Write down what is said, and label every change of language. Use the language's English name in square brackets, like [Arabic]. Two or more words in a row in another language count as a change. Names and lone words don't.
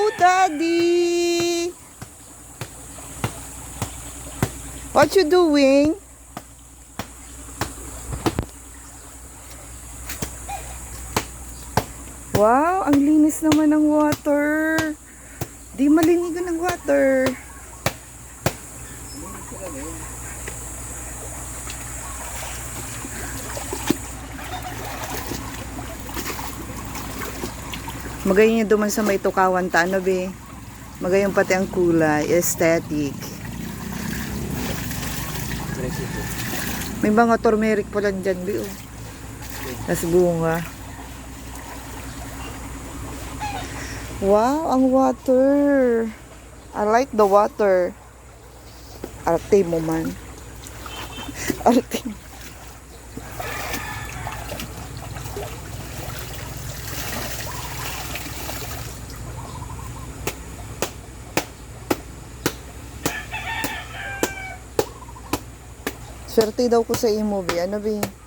[English] Daddy. What you doing? [Filipino] Wow, ang linis naman ng water. Di malinigan ng water. [Bikol] Magayon niya duman sa may tukawan ta, ano be? Magayon pati ang kulay, aesthetic. May mga turmeric pala dyan, be, oh. [Filipino] Tas bunga. Wow, ang water. [English] I like the water. [Filipino] Arte mo man. [Bikol] Arte mo. Swerte daw ko sa imo, be. Ano, be?